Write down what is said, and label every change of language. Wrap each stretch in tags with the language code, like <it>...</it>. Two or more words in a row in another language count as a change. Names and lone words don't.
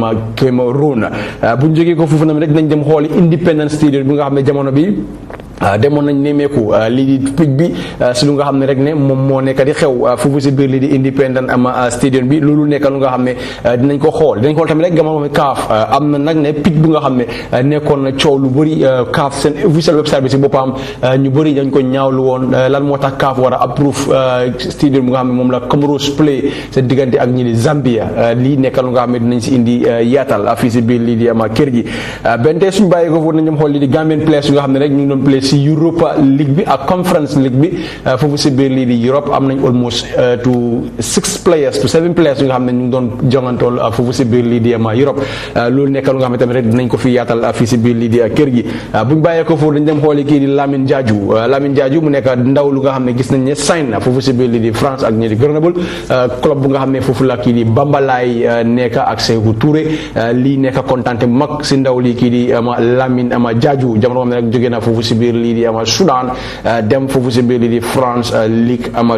<wo>Cameroun buñ jógee ko foofu nag rek nañ dem xooli Independence Stadium bi nga xam ne jamono bi demoon nañ nemeeku lii di picc bi si lu nga xam ne rek ne moom moo nekk di xew foofu si biir lii di Independence Stadium bi loolu nekk lu nga xam ne dinañ ko xool tamit rek jamono bi CAF am na nag ne picc bu nga xam ne nekkoon na coow lu bëri CAF seen</wo> <en>official website</en> <wo>bi si boppam ñu bëri dañ ko ñaawlu woon lan moo tax CAF war a approuve stadium bu nga xam ne moom la Comoros play seen diggante ak ñi di Zambia lii nekk lu nga xam ne dinañ si indi yaatal fii si biir lii di kër gi benn tey suñu bàyyi ko foofu nañ dem xool lii di</wo> <en>Gambian players</en> <wo>yu nga xam ne rek ñu ngi doon play si Europa League bi ak Conference League bi foofu si biir lii di Europe am nañ</wo> <en>almost to 7 players</en> <wo>yu nga xam ne ñu ngi doon jongantool foofu si biir lii di Europe loolu nekk lu nga xam ne tamit rek dinañ ko fi yaatal fii si biir lii di kër gi buñ bàyyee ko foofu dañ dem xooli kii di Lamine Diadio mu nekk ndaw lu nga xam ne gis nañ ne sign na foofu si biir lii di France ak ñi di Grenoble club bu nga xam ne foofu la kii di Bambalay nekk ak Sékou Touré lii nekk kontaante bu mag si ndaw lii kii di Lamine Diadio jamono xam ne rek jógee na foofu si biir lii di Soudan dem foofu si biir lii di France Ligue</wo>